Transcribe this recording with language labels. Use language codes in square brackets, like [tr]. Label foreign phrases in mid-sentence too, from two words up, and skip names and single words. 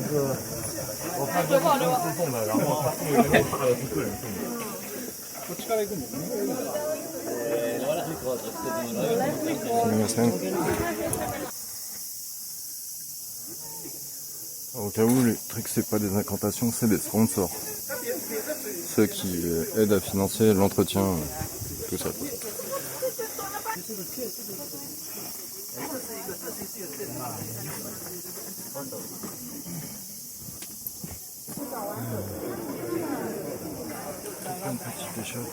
[zh] 是我看都是公司送的，然后他送的那个是个人送的。 [ja] こっちから行くんですね。 [fr] すみません。Au cas où, les trucs, c'est pas des incantations, c'est des sponsors. Ceux qui aident à financer l'entretien, tout ça. Plein de petites échoppes.